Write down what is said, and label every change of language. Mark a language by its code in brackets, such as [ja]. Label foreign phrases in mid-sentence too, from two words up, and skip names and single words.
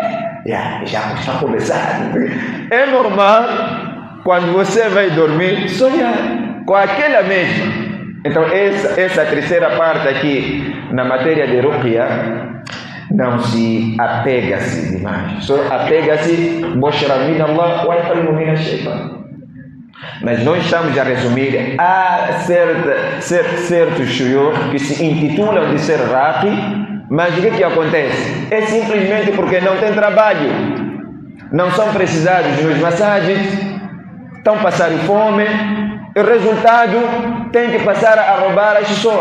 [pt] Já está começando. É normal quando você vai dormir sonhar com aquela mesma. Então essa terceira parte aqui na matéria de ruqya não se apega-se demais, só apega-se [ar] بشرى من الله و يقلم من الشيطان. [pt] Mas nós estamos a resumir a certos shuyukh que se intitulam de ser raqi. Mas o que acontece? É simplesmente porque não tem trabalho, não são precisados nos massagens, estão passando fome, e o resultado tem que passar a roubar as pessoas.